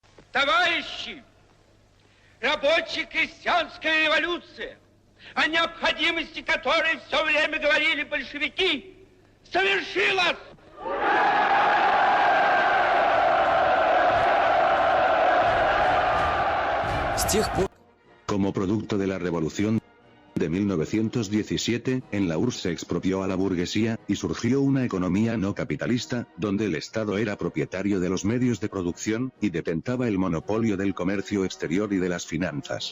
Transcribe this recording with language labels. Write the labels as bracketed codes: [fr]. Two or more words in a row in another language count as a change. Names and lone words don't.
[ru] Товарищи, рабоче-крестьянская революция, о необходимости которой все время говорили большевики, совершилась! С тех пор, [es] como producto de la revolución de 1917, en la URSS se expropió a la burguesía, y surgió una economía no capitalista, donde el Estado era propietario de los medios de producción, y detentaba el monopolio del comercio exterior y de las finanzas.